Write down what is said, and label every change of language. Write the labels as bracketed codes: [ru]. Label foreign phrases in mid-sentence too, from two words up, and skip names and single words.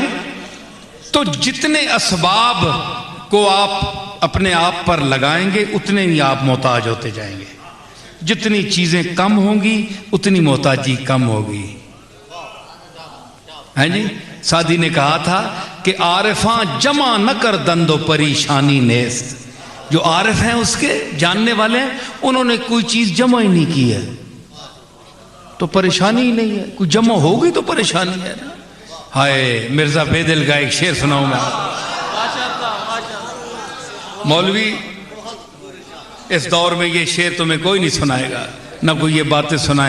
[ur] تو جتنے اسباب کو آپ اپنے آپ پر لگائیں گے، اتنے ہی آپ محتاج ہوتے جائیں گے. جتنی چیزیں کم ہوں گی، اتنی محتاجی کم ہوگی. ہیں جی سعدی نے کہا تھا کہ [fa] عارفاں جمع نہ کر دند و پریشانی نیست. [ur] جو عارف ہیں، اس کے جاننے والے ہیں، انہوں نے کوئی چیز جمع ہی نہیں کی ہے تو پریشانی ہی نہیں ہے. کوئی جمع ہوگی تو پریشانی ہے نا. ہائے مرزا بیدل کا ایک شعر سناؤں میں. مولوی اس دور میں یہ شعر تمہیں کوئی نہیں سنائے گا، نہ کوئی یہ باتیں سنائیں.